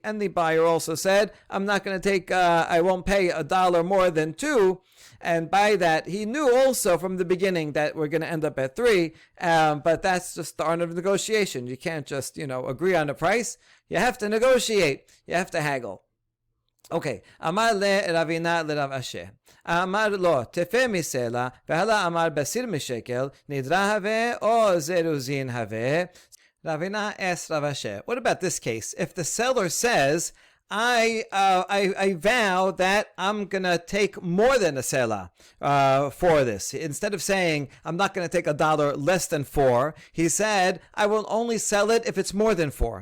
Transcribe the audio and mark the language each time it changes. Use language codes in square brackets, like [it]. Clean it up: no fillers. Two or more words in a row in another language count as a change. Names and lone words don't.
[en] And the buyer also said, I'm not going to take, I won't pay $1 more than 2. And by that, he knew also from the beginning that we're going to end up at 3. But that's just the art of negotiation. You can't just, agree on a price. You have to negotiate. You have to haggle. Okay. [arc] Amar le Ravina le Rav Asher. Amar lo tefe misela vehala amar basir mishekel nidra have o zeruzin have. [en] Ravina asked Rav Asher, what about this case? If the seller says, I vow that I'm going to take more than a selah for this. Instead of saying, I'm not going to take $1 less than 4, he said, I will only sell it if it's more than 4.